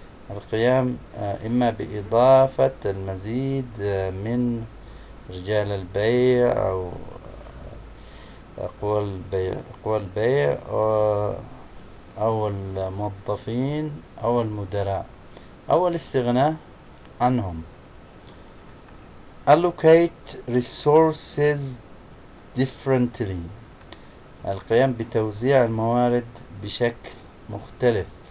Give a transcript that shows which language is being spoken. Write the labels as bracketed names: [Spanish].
[Arabic] القيام إما بإضافة المزيد من رجال البيع أو قوى البيع أو الموظفين أو المدراء أو الاستغناء عنهم. [English] Allocate resources differently. [Arabic] القيام بتوزيع الموارد بشكل مختلف.